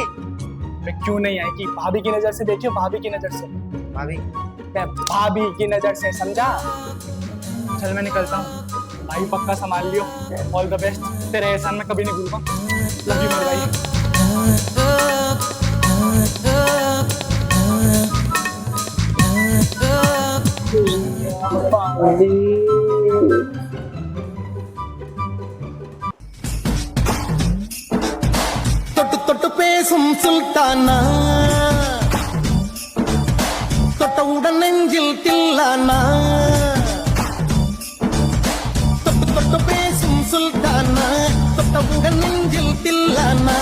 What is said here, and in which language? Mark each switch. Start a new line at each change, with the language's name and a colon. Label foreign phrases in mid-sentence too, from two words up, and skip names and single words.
Hindi: मैं क्यों नहीं आएगी? भाभी की नजर से देखियो, भाभी की नजर से। भाभी? भाभी की नजर से, समझा? चल मैं निकलता हूँ भाई, पक्का संभाल लियो।
English: all the best,
Hindi: तेरे एहसान में कभी नहीं भूलूंगा।
English: love you
Hindi: मेरे भाई।
Tamil: தொட்டு தொட்டு பேசும் சுல்தானா, தொட்டவுடன் நெஞ்சில் தில்லானா, தொட்டு தொட்டு பேசும் சுல்தானா, தொட்டவுடன் நெஞ்சில் தில்லானா,